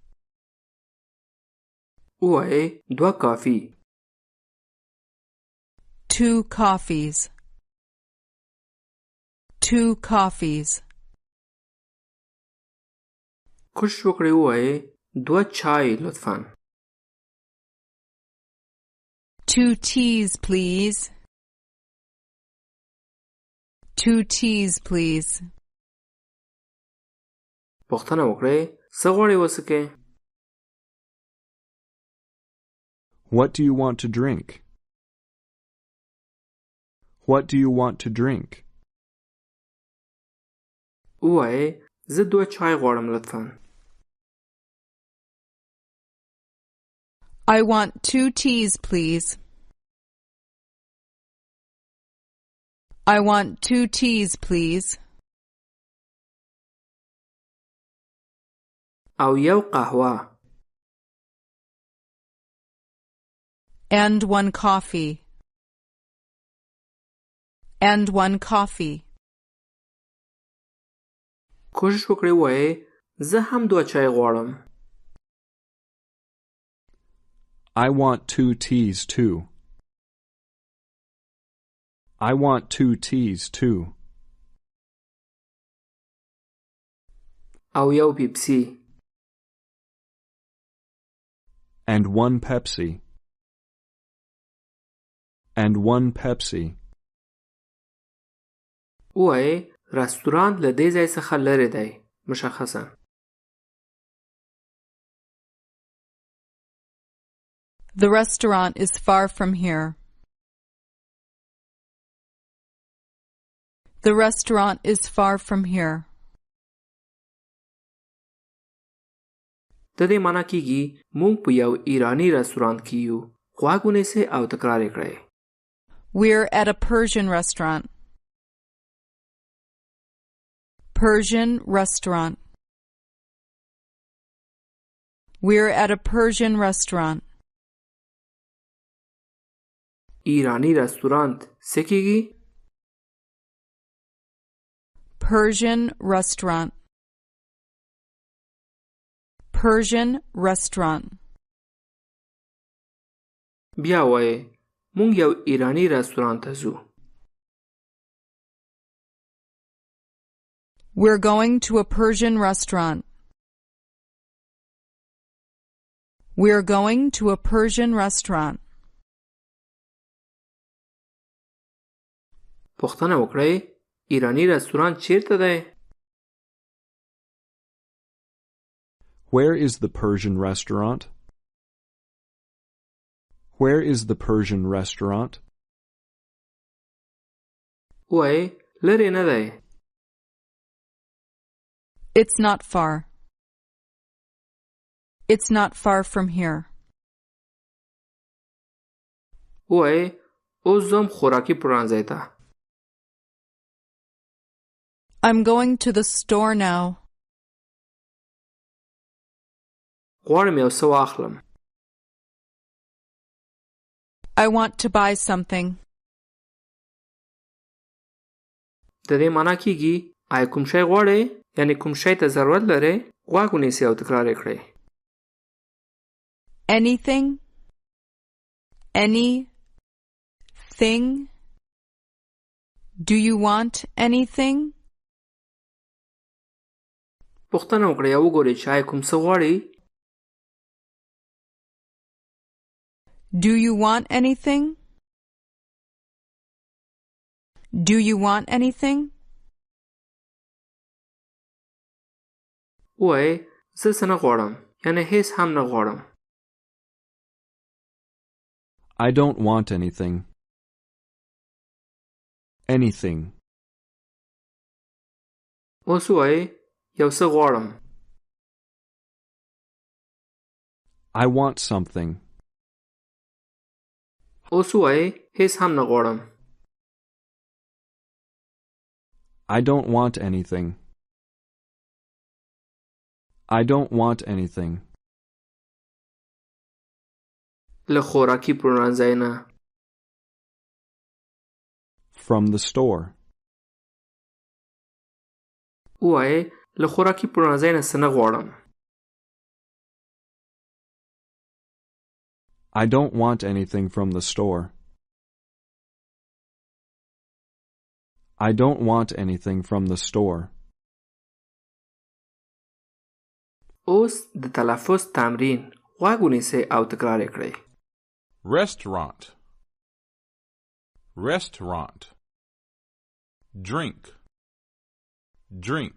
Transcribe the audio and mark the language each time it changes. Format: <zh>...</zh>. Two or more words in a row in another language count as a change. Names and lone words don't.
<ps>ووایئ دوه کافي.</ps> <en>2 coffees. 2 coffees.</en> <ps>کوشش وکړئ ووایئ دوه چای لطفاً.</ps> <en>2 teas, please. 2 teas, please.</en> <ps>پوښتنه وکړئ څه غواړئ وڅښئ.</ps> <en>What do you want to drink? What do you want to drink?</en> <ps>ووایئ زه دوه چای غواړم لطفاً.</ps> <en>I want 2 teas, please. I want 2 teas, please.</en> <ps>او یو قهوه.</ps> <en>And 1 coffee. And 1 coffee.</en> <ps>کوشش وکړئ ووایئ زه هم دوه چای غواړم.</ps> <en>I want 2 teas too. I want 2 teas too.</en> <ps>او یو پیپسی.</ps> <en>And 1 Pepsi. And 1 Pepsi.</en> <ps>ووایئ رستورانت له دې ځای څخه لرې دی. مشخصاً.</ps> <en>The restaurant is far from here. The restaurant is far from here.</en> <ps>د دې معنا کیږي موږ په یو ایرانی رستورانت کې یو. غوږ ونیسئ او تکرار یې کړئ.</ps> <en>We're at a Persian restaurant. Persian restaurant. We're at a Persian restaurant.</en> <ps>ایرانی رستورانت څه کیږي؟</ps> <en>Persian restaurant. Persian restaurant.</en> <ps>بیا وایئ موږ یو ایرانی رستورانت ته ځو.</ps> <en>We're going to a Persian restaurant. We're going to a Persian restaurant.</en> <ps>پوښتنه وکړئ ایرانی رستورانت چیرته دی؟</ps> <en>Where is the Persian restaurant? Where is the Persian restaurant?</en> <ps>وایئ لرې نه دی.</ps> <en>It's not far. It's not far from here.</en> <ps>وایئ اوس ځم خوراکي پلورنځي ته.</ps> <en>I'm going to the store now.</en> <ps>غواړم یو څه واخلم.</ps> <en>I want to buy something.</en> <ps>د دې معنا کیږي آیا کوم شی غواړې؟ یعنی کوم شی ته ضرورت لرې؟ غوږ ونیسئ او تکرار یې کړئ.</ps> <en>Anything. Anything. Do you want anything?</en> <ps>پوښتنه وکړئ او وګورئ چې آیا کوم څه غواړئ؟</ps> <en>Do you want anything? Do you want anything?</en> <ps>وایئ زه څه نه غواړم یعنی هیڅ هم نه غواړم.</ps> <en>I don't want anything. Anything.</en> <ps>اوس وایئ یو څه غواړم.</ps> <en>I want something.</en> <ps>اوس وایئ هیڅ هم نه غواړم.</ps> <en>I don't want anything. I don't want anything.</en> <ps>له خوراکي پلورنځۍ نه.</ps> <en>From the store.</en> <ps>وایئ له خوراکي پلورنځۍ نه څه نه غواړم.</ps> <en>I don't want anything from the store. I don't want anything from the store.</en> <ps>اوس د تلفظ تمرین غوږ ونیسئ او تکرار یې کړئ.</ps> <en>Restaurant. Restaurant. Drink. Drink.</en>